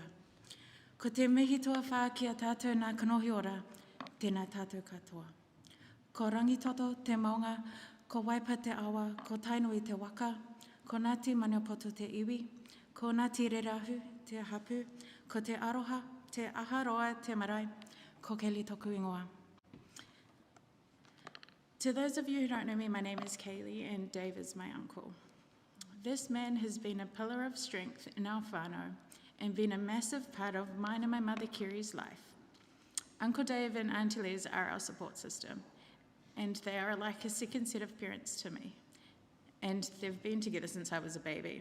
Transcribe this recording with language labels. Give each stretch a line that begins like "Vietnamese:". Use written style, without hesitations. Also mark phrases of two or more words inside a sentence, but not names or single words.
Māori: Ko te mihi tua whā ki a tātou nā kanohi ora, tēnā tātou katoa. Ko rangitoto te maunga, ko waipa te awa, ko tainui te waka, ko Ngāti Maniapoto te iwi, ko Ngāti Rerahu te hapu, ko te aroha, te aharoa te marae, ko Kaylee toku ingoa.
English: To those of you who don't know me, my name is Kaylee and Dave is my uncle. This man has been a pillar of strength in our whānau and been a massive part of mine and my mother Kiri's life. Uncle Dave and Auntie Les are our support system, and they are like a second set of parents to me, and they've been together since I was a baby.